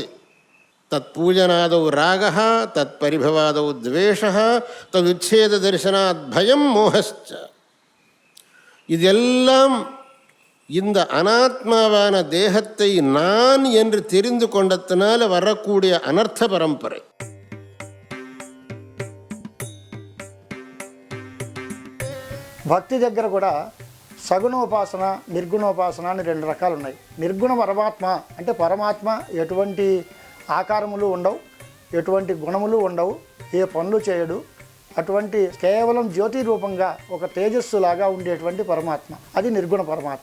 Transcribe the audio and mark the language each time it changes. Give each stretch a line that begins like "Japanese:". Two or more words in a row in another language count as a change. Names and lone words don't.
Sanskrit: तत् पूजनादौ रागः, तत् परिभवादौ द्वेषः, तत् उच्छेद दर्शनात् भयं मोहश्च.
Tamil: இதெல்லாம் இந்த அனாத்மாவான தேகத்தை நான் என்று தெரிந்து கொண்டதனால வரக்கூடிய அனர்த்த பரம்பரை.
Telugu: భక్తి దగ్గర కూడా సగుణోపాసన నిర్గుణోపాసన అని రెండు రకాలు ఉన్నాయి. నిర్గుణ పరమాత్మ అంటే పరమాత్మ ఎటువంటి ఆకారములు ఉండవు, ఎటువంటి గుణములు ఉండవు, ఏ పనులు చేయడు, అటువంటి కేవలం జ్యోతి రూపంగా ఒక తేజస్సులాగా ఉండేటువంటి పరమాత్మ, అది నిర్గుణ పరమాత్మ.